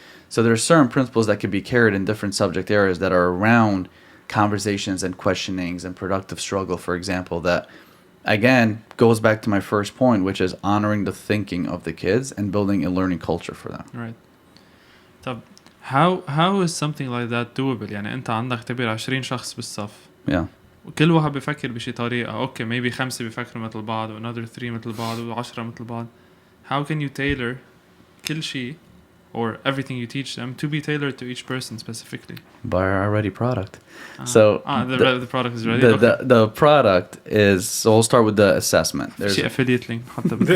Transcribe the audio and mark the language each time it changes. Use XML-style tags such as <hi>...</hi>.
<en>So there are certain principles that can be carried in different subject areas that are around conversations and questionings and productive struggle, for example, that again goes back to my first point, which is honoring the thinking of the kids and building a learning culture for them. Right.</en> <ar>طب</ar> <en>how is something like that doable?</en> <ar>يعني أنت عندك تبير 20 شخص بالصف.</ar> <en>Yeah.</en> <ar>وكل واحد بيفكر بشي طريقة.</ar> <en>Okay, maybe</en> <ar>5 بيفكروا مثل بعض و</ar> <en>another</en> <ar>3 مثل بعض و 10 مثل بعض.</ar> <en>How can you tailor</en> <ar>كل شيء</ar> <en>or everything you teach them to be tailored to each person specifically? By our ready product. The product is ready. The product is, so we'll start with the assessment. There's</en> <ar>شيء</ar> <en>affiliate link</en> <ar>حتى</ar>